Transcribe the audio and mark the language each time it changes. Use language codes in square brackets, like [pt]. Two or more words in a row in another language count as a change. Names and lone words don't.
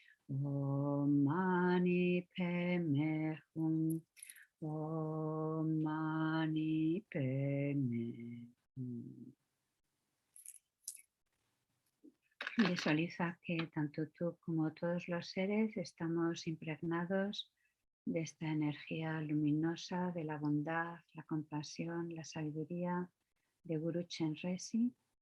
[sa] Om Mani Padme Hum. Om Mani Padme Hum. [es] Visualiza que tanto tú como todos los seres estamos impregnados de esta energía luminosa, de la bondad, la compasión, la sabiduría de Guru Chenrezig.